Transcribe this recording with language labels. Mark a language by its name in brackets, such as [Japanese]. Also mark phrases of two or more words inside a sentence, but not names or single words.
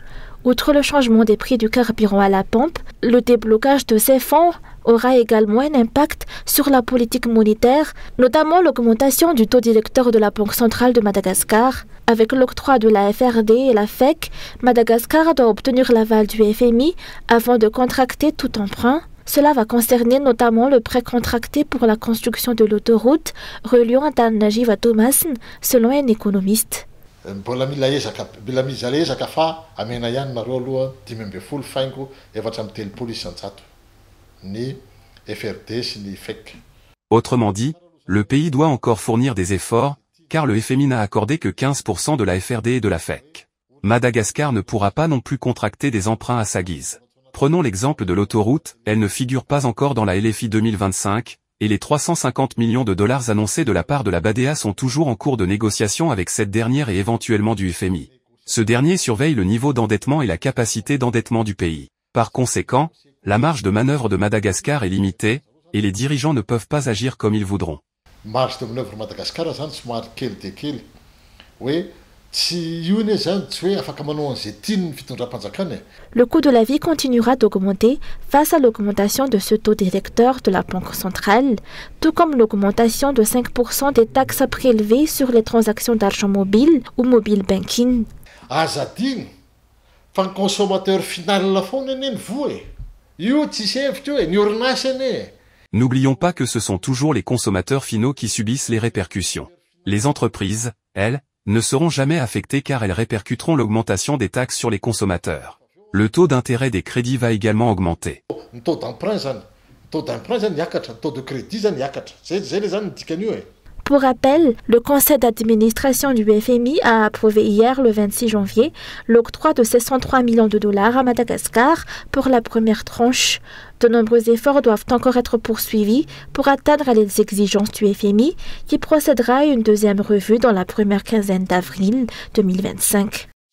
[French] Outre le changement des prix du carburant à la pompe, le déblocage de ces fonds aura également un impact sur la politique monétaire, notamment l'augmentation du taux directeur de la Banque centrale de Madagascar. Avec l'octroi de la FRD et la FEC, Madagascar doit obtenir l'aval du FMI avant de contracter tout emprunt. Cela va concerner notamment le prêt contracté pour la construction de l'autoroute reliant Antananarivo à Thomasin, selon un économiste. [Malagasy] Mbola mila ezaka fa amena ihany nareo aloha 10 faingo efatra amby telopolo isanjato ny FRD sy ny FEC. [French] Autrement dit, le pays doit encore fournir des efforts, car le FMI n'a accordé que 15% de la FRD et de la FEC. Madagascar ne pourra pas non plus contracter des emprunts à sa guise. Prenons l'exemple de l'autoroute, elle ne figure pas encore dans la LFI 2025, et les 350 millions de dollars annoncés de la part de la BADEA sont toujours en cours de négociation avec cette dernière et éventuellement du FMI. Ce dernier surveille le niveau d'endettement et la capacité d'endettement du pays. Par conséquent, la marge de manœuvre de Madagascar est limitée, et les dirigeants ne peuvent pas agir comme ils voudront. Marge de manœuvre [Malagasy] Madagascar zany somary kely dia kely. Hoe [French] le coût de la vie continuera d'augmenter face à l'augmentation de ce taux directeur de la Banque centrale, tout comme l'augmentation de 5% des taxes prélevées sur les transactions d'argent mobile ou mobile banking. [Malagasy] Azadino, fa ny [French] consommateur final [Malagasy] foana eny voa e. Io tsisy hevitra io e, ny orinasa eny e. [French] N'oublions pas que ce sont toujours les consommateurs finaux qui subissent les répercussions. Les entreprises, elles, ne seront jamais affectées car elles répercuteront l'augmentation des taxes sur les consommateurs. Le taux d'intérêt des crédits va également augmenter. Le taux d'emprunt [Malagasy] zany hiakatra, [French] le taux de crédit [Malagasy] zany hiakatra. Zay le zany dikan'io e. [French] Pour rappel, le conseil d'administration du FMI a approuvé hier, le 26 janvier, l'octroi de 603 millions de dollars à Madagascar pour la première tranche. De nombreux efforts doivent encore être poursuivis pour atteindre les exigences du FMI, qui procédera à une deuxième revue dans la première quinzaine d'avril 2025.